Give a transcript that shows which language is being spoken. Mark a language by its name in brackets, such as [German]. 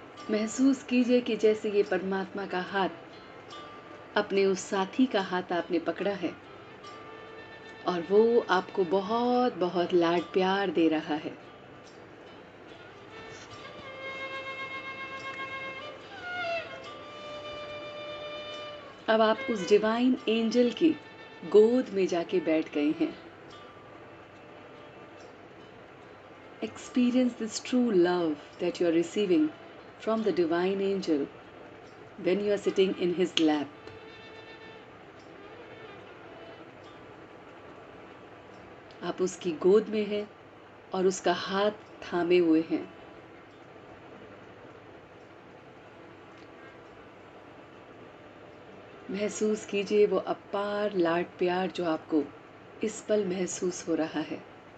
[Hindi] महसूस कीजिए कि जैसे ये परमात्मा का हाथ अपने उस साथी का हाथ आपने पकड़ा है और वो आपको बहुत बहुत लाड प्यार दे रहा है। अब आप उस डिवाइन एंजल की गोद में जाके बैठ गए हैं। [English] Experience this true love that you are receiving from the divine angel when you are sitting in his lap. [Hindi] आप उसकी गोद में हैं और उसका हाथ थामे हुए हैं। महसूस कीजिए वो अपार लाड प्यार जो आपको इस पल महसूस हो रहा है।